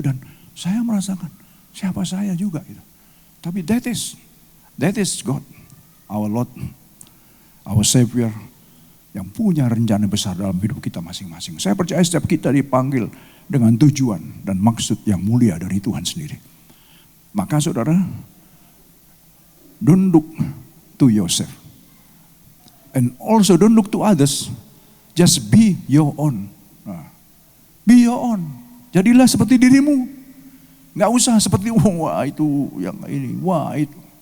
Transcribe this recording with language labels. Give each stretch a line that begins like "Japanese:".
Indonesian: Dan saya merasakan, siapa saya juga itu. Tapi
English: that is God, our Lord, our Savior,
Indonesian: yang punya rencana besar dalam hidup kita masing-masing. Saya percaya setiap kita dipanggil dengan tujuan dan maksud yang mulia dari Tuhan sendiri. Maka saudara,
English: don't look to yourself. And also don't look to others. Just be your own. Be your own.
Indonesian: Jadilah seperti dirimu. Nggak usah seperti, wah itu, yang ini, wah itu.